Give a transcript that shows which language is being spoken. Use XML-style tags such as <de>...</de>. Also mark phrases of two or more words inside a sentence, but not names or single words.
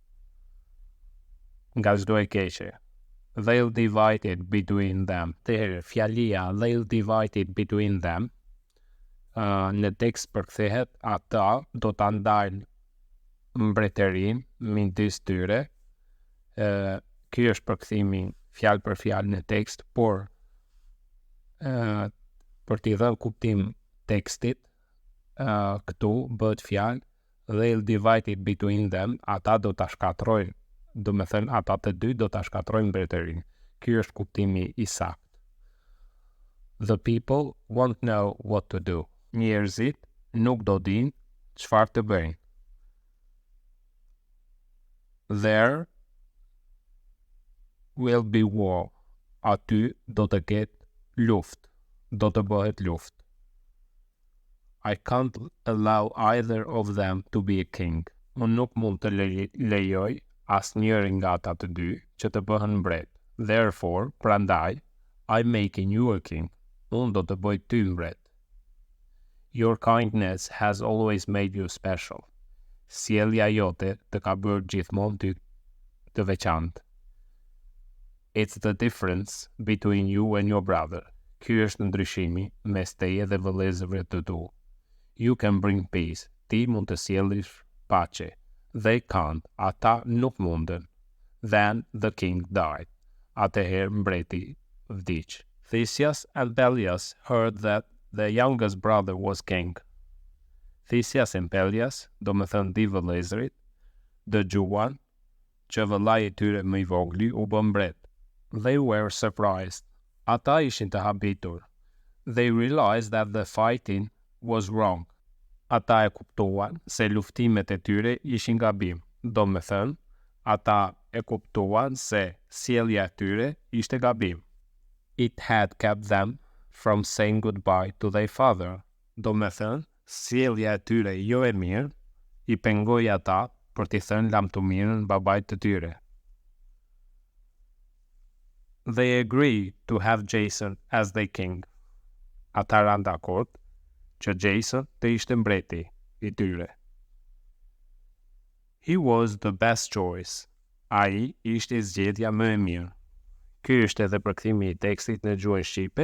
<sq>Nga çdo e keqe.</sq> <en>They'll divide it between them. Fjalia they'll divide it between them.</en> <sq>Në tekst përkthehet ata do ta ndajnë mbretërinë midis tyre. Ky është përkthimi fjalë për fjalë në tekst, por për t'i dhënë kuptim tekstit, këtu bëhet fjalë</sq> <en>they'll divide it between them,</en> <sq>ata do ta shkatrojnë. Do me thënë ata të dy do ta shkatrojnë mbretërinë. Ky është kuptimi I saktë.</sq> <en>The people won't know what to do.</en> <sq>Njerëzit nuk do dinë çfarë të bëjnë.</sq> <en>There will be war.</en> <sq>Aty do të ketë luftë. Do të bëhet luftë.</sq> <en>I can't allow either of them to be a king.</en> <sq>Unë nuk mund të lejoj asnjëri nga ata të dy që të bëhen mbret.</sq> <en>Therefore, prandaj, I'm making you a king.</en> <sq>Unë do të bëj ty mbret.</sq> <en>Your kindness has always made you special.</en> <sq>Sjellja jote të ka bërë gjithmonë ty të veçantë.</sq> <en>It's the difference between you and your brother.</en> <sq>Ky është ndryshimi mes teje dhe vëllezërve të tu.</sq> <en>You can bring peace.</en> <sq>Ti mund të sjellësh paqe.</sq> <en>They can't.</en> <sq>Ata nuk munden.</sq> <en>Then the king died.</en> <sq>Atëherë mbreti vdiq.</sq> <en>Theseus and Pelias heard that the youngest brother was king.</en> <sq>Theseus and Pelias, do më thënë dy vëllezërit, dëgjuan që vëllai I tyre më I vogli u bë mbret.</sq> <en>They were surprised.</en> <sq>Ata ishin të habitur.</sq> <en>They realized that the fighting was wrong.</en> <sq>Ata e kuptuan se luftimet e tyre ishin gabim. Do më thënë, ata e kuptuan se sjellja e tyre ishte gabim.</sq> <en>It had kept them from saying goodbye to their father.</en> <sq>Do më thënë, sjellja e tyre jo e mirë I pengoi ata për t'i thënë lamtumirën babait të tyre.</sq> <en>They agreed to have Jason as their king.</en> <sq>Ata ranë dakord që Jason të ishte mbreti I tyre.</sq> <en>He was the best choice.</en> <sq>Ai ishte zgjedhja më e mirë. Ky është edhe përkthimi I tekstit në gjuhën shqipe.</sq>